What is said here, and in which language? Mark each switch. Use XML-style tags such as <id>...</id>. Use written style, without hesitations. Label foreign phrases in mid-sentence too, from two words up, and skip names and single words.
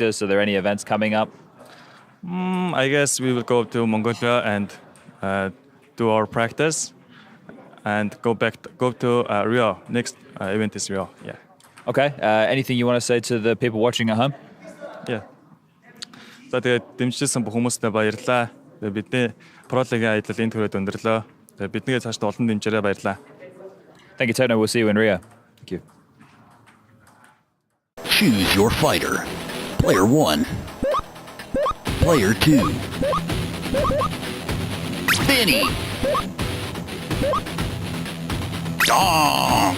<en>Are there any events coming up? I guess we will go to Mongolia and do our practice and go to Rio. Next event is Rio, yeah. Okay, anything you want to say to the people watching at home? Yeah.</en> <mn>За тэгээд дэмжижсэн хүмүүстээ баярлалаа. Тэгээд бидний пролигийн аялал энэ төрөд өндөрлөө. Тэгээд биднийгээ цааш олон дэмжээрэй баярлалаа.</mn> <en>Thank you, Tono. We'll see you in Rio. Thank you. Choose your fighter. Player 1. Player 2. Benny. Donk.</en>